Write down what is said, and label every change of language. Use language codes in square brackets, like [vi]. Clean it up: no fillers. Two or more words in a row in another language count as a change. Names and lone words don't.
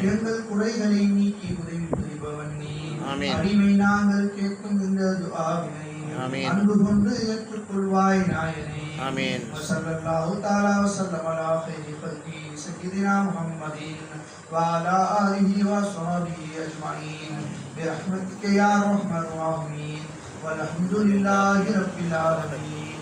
[ta] எங்கள் குறைகளை நீக்கி உதவி புரிபவன் நீ. ஆமீன். அடிமை நாங்கள் கேட்கும் இந்த துஆவினை ஆமீன். அன்பு கொண்டு ஏற்றுக்கொள்வாய் நாயனே. ஆமீன். [ar] وصلى الله تعالى وسلم على خير خلق سيدنا محمد وعلى آله وصحبه أجمعين برحمتك يا ارحم الراحمين والحمد لله رب العالمين.